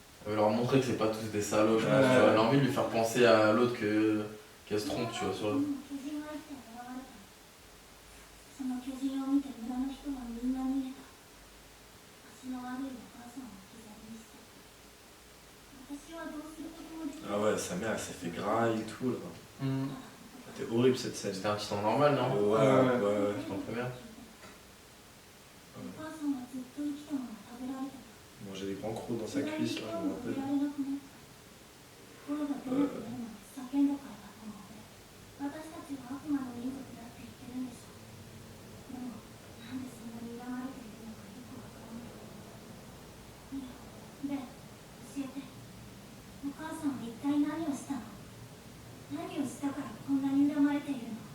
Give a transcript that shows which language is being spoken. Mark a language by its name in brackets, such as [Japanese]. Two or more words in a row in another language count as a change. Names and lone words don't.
[French] veut leur montrer que c'est pas tous des salauds, je pense, Ouais. tu vois. Elle a envie de lui faire penser à l'autre qu'elle se trompe, tu vois, sur le... [Japanese] 巨人相手に現れた。その巨人を見て村の人はみんな逃げた。足の悪いお母さんを置き去りにした。私はどうすることもできない。 [French] Ah ouais, sa mère elle s'est fait grailler et tout là. Mm. C'était horrible cette scène. C'était un petit temps normal, non? Ouais, ouais, ouais. C'était en première. [Japanese] お母さんはずっと生きたまま食べられた。 [French] Bon, j'ai des grands crocs dans sa cuisse là, je me rappelle. [Japanese] 心が出なくなるまで叫んだからだと思う。私たちは悪魔の民族だって言ってるんでしょ。でも、なんでそんなに恨まれているのかよくわからない。ねえ、教えて。お母さんは一体何をしたの？何をしたからこんなに恨まれているの？